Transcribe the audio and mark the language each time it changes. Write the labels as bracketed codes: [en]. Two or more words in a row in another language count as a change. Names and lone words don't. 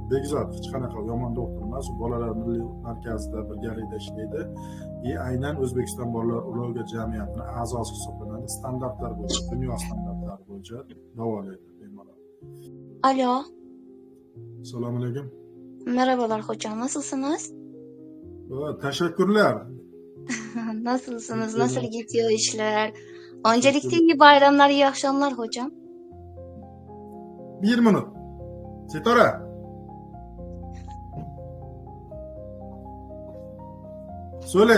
[uz] Begzod hech qanaqa yomon doktor emas, u bolalar milliy markazida birgalikda ishlaydi. Aynan O'zbekiston bolalar urologiya jamiyatining a'zosi hisoblanadi. Standartlar bo'yicha, dunyo standartlari bo'yicha davolaydi bemorlar. Alo. Assalomu alaykum. [tr] Merhabalar hocam, nasılsınız? Teşekkürler. Nasılsınız? Nasıl gidiyor işler? Öncelikle iyi bayramlar, iyi akşamlar hocam. [uz] 1 minut. Sitara. [tr] Söyleyin.